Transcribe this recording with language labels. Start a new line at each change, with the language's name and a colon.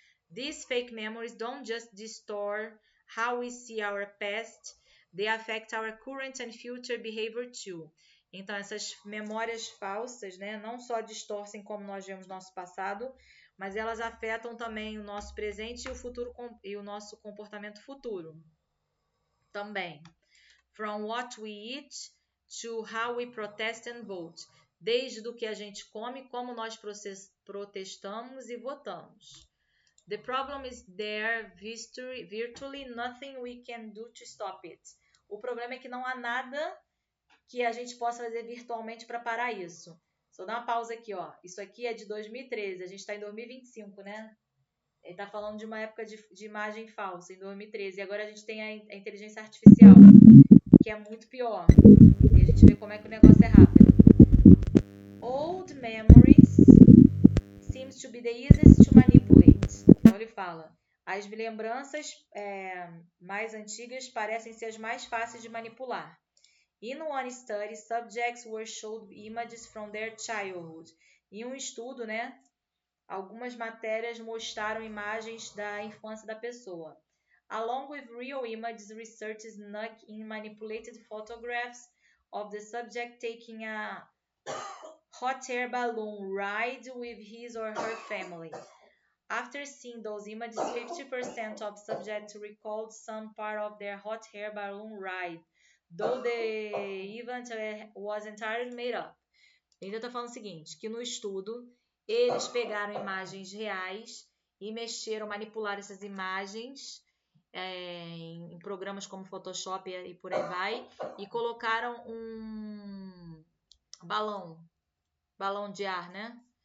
English: These fake memories don't just distort how we see our past, they affect our current and future behavior too.
Portuguese: Então, essas memórias falsas, né, não só distorcem como nós vemos nosso passado, mas elas afetam também o nosso presente e o futuro e o nosso comportamento futuro também.
English: From what we eat to how we protest and vote.
Portuguese: Desde do que a gente come, como nós protestamos e votamos.
English: The problem is there, virtually nothing we can do to stop it.
Portuguese: O problema é que não há nada que a gente possa fazer virtualmente para parar isso. Só dá uma pausa aqui, ó. Isso aqui é de 2013, a gente está em 2025, né? Ele está falando de uma época de imagem falsa, em 2013. E agora a gente tem a inteligência artificial, que é muito pior. E a gente vê como é que o negócio é rápido.
English: Old memories seems to be the easiest to manipulate.
Portuguese: Então ele fala, as lembranças mais antigas parecem ser as mais fáceis de manipular.
English: In one study, subjects were showed images from their childhood.
Portuguese: Em um estudo, né, algumas matérias mostraram imagens da infância da pessoa.
English: Along with real images, researchers snuck in manipulated photographs of the subject taking a hot air balloon ride with his or her family. After seeing those images, 50% of subjects recalled some part of their hot air balloon ride, though the event was entirely made up.
Portuguese: Ele está falando o seguinte, que no estudo eles pegaram imagens reais e manipularam essas imagens em programas como Photoshop e por aí vai, e colocaram um balão de ar, né?